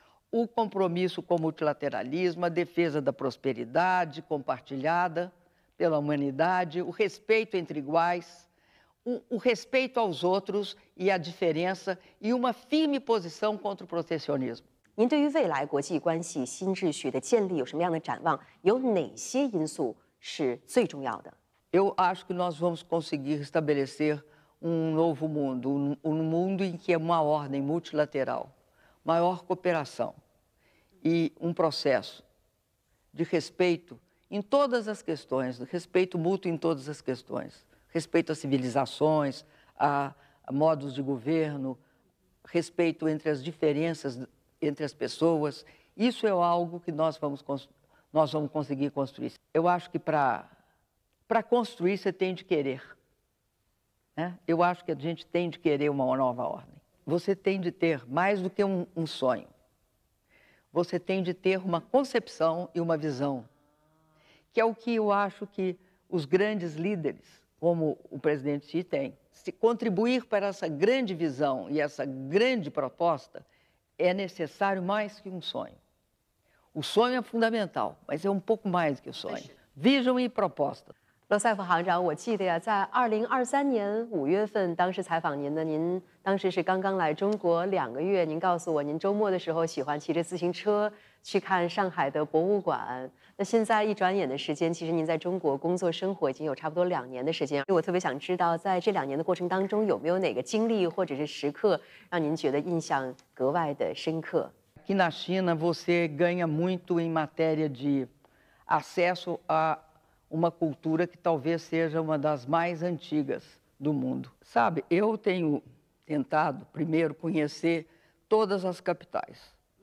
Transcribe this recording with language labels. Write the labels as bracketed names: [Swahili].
[Portuguese] O compromisso com o multilateralismo, a defesa da prosperidade compartilhada pela humanidade, o respeito entre iguais, o respeito aos outros e à diferença e uma firme posição contra o protecionismo. [Chinese] 您对于未来国际关系新秩序的建立有什么样的展望？有哪些因素是最重要的？ [Portuguese] Eu acho que nós vamos conseguir estabelecer novo mundo, mundo em que é uma ordem multilateral, maior cooperação e processo de respeito em todas as questões, respeito mútuo em todas as questões, respeito às civilizações, a modos de governo, respeito entre as diferenças entre as pessoas. Isso é algo que nós vamos conseguir construir. Eu acho que para construir você tem de querer. Né? Eu acho que a gente tem de querer uma nova ordem. Você tem de ter mais do que um sonho. Você tem de ter uma concepção e uma visão, que é o que eu acho que os grandes líderes, como o presidente Xi tem, se contribuir para essa grande visão e essa grande proposta, é necessário mais que um sonho. O sonho é fundamental, mas é um pouco mais que o sonho. Vision e proposta. [Chinese] 罗塞夫行长，我记得呀，在2023年5月份，当时采访您的，您当时是刚刚来中国2个月。您告诉我，您周末的时候喜欢骑着自行车去看上海的博物馆。那现在一转眼的时间，其实您在中国工作生活已经有差不多2年的时间。我特别想知道，在这2年的过程当中，有没有哪个经历或者是时刻让您觉得印象格外的深刻？ [Portuguese] Aqui na China, você ganha muito em matéria de acesso a uma cultura que talvez seja uma das mais antigas do mundo. Sabe, eu tenho tentado, primeiro, conhecer todas as capitais.